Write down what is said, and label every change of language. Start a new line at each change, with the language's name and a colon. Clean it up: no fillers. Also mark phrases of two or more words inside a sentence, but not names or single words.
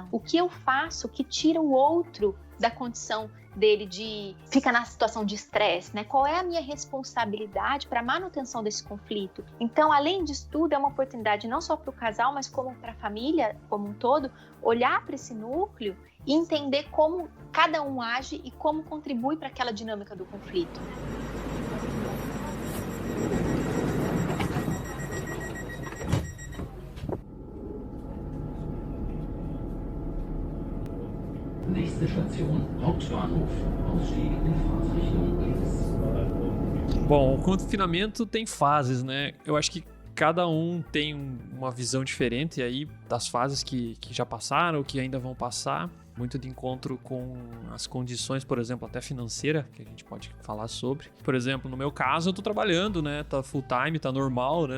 Portuguese: O que eu faço que tira o outro da condição dele de ficar na situação de estresse, né? Qual é a minha responsabilidade para a manutenção desse conflito? Então, além disso tudo, é uma oportunidade não só para o casal, mas como para a família como um todo, olhar para esse núcleo e entender como cada um age e como contribui para aquela dinâmica do conflito.
German: Nächste Station, Hauptbahnhof. Ausstieg in Fahrtrichtung links.
Portuguese: Bom, o confinamento tem fases, né? Eu acho que cada um tem uma visão diferente aí das fases que já passaram, que ainda vão passar. Muito de encontro com as condições, por exemplo, até financeira, que a gente pode falar sobre. Por exemplo, no meu caso, eu tô trabalhando, né? Tá
English: full time,
Portuguese: tá normal, né?